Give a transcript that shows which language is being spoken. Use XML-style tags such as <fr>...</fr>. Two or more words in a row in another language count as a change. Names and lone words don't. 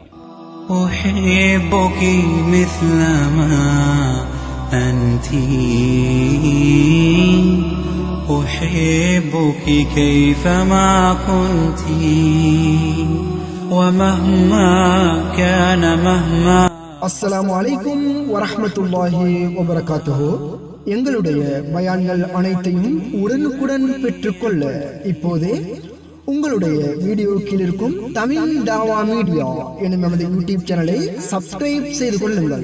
<ar>أحبك مثلما أنت أحبك كيفما كنت ومهما كان مهما السلام عليكم ورحمة الله وبركاته.</ar> <ta>எங்களுடைய பயான்கள் அனைத்தையும் உடனுக்குடன் பெற்றுக்கொள்ள இப்போதே உங்களுடைய வீடியோ கீழ் இருக்கும் தமிழ் தாவா மீடியா எனும் நமது யூடியூப் சேனலை சப்ஸ்கிரைப் செய்து கொள்ளுங்கள்.</ta>